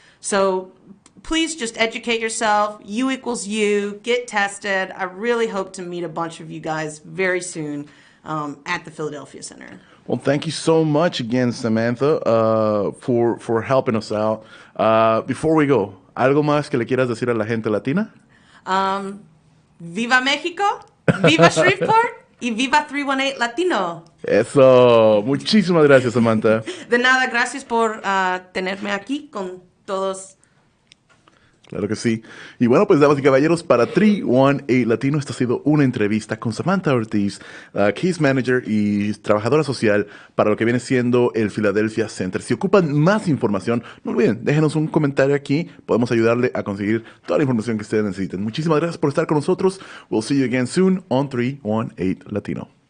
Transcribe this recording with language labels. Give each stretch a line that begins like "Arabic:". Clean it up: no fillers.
English: So please just educate yourself. You equals you. Get tested. I really hope to meet a bunch of you guys very soon at the Philadelphia Center. Well, thank you so much again, Samantha, for helping us out. Before we go,
Spanish: ¿algo más que le quieras decir a la gente latina? Viva México, viva Shreveport y viva 318 Latino. Eso, muchísimas gracias, Samantha. De nada, gracias por tenerme aquí con todos. Claro que sí. Y bueno, pues damas y caballeros, para 318 Latino, esta ha sido una entrevista con Samantha Ortiz, Case Manager y trabajadora social para lo que viene siendo el Philadelphia Center. Si ocupan más información, no olviden, déjenos un comentario aquí. Podemos ayudarle a conseguir toda la información que ustedes necesiten. Muchísimas gracias por estar con nosotros.
English: We'll see you again soon on 318 Latino.